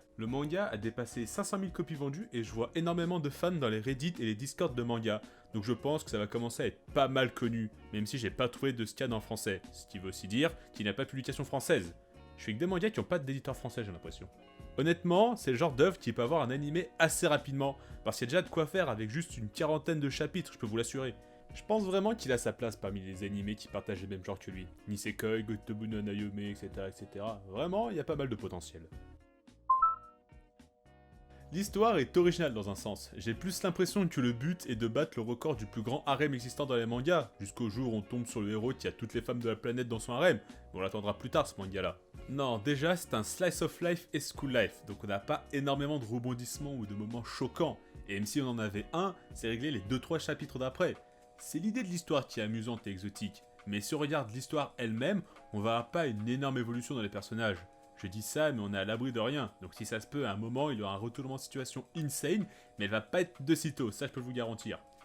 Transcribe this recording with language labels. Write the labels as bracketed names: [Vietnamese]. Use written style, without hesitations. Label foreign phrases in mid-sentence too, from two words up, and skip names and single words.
[French] Le manga a dépassé 500 000 copies vendues et je vois énormément de fans dans les Reddit et les Discord de manga, donc je pense que ça va commencer à être pas mal connu, même si j'ai pas trouvé de scan en français, ce qui veut aussi dire qu'il n'y a pas de publication française. Je fais que des mangas qui n'ont pas d'éditeur français, j'ai l'impression. Honnêtement, c'est le genre d'œuvre qui peut avoir un animé assez rapidement, parce qu'il y a déjà de quoi faire avec juste une quarantaine de chapitres, je peux vous l'assurer. Je pense vraiment qu'il a sa place parmi les animés qui partagent les mêmes genres que lui. Nisekoi, Gotobu no Nayome, etc. etc. Vraiment, il y a pas mal de potentiel. L'histoire est originale dans un sens. J'ai plus l'impression que le but est de battre le record du plus grand harem existant dans les mangas, jusqu'au jour où on tombe sur le héros qui a toutes les femmes de la planète dans son harem. Mais on l'attendra plus tard ce manga là. Non, déjà c'est un [English] slice of life [French] et [English] school life, [French] donc on n'a pas énormément de rebondissements ou de moments choquants. Et même si on en avait un, c'est réglé les 2-3 chapitres d'après. C'est l'idée de l'histoire qui est amusante et exotique, mais si on regarde l'histoire elle-même, on verra pas une énorme évolution dans les personnages. Je dis ça, mais on est à l'abri de rien. Donc si ça se peut, à un moment, il y aura un retournement de situation insane, mais elle va pas être de sitôt, ça je peux vous garantir.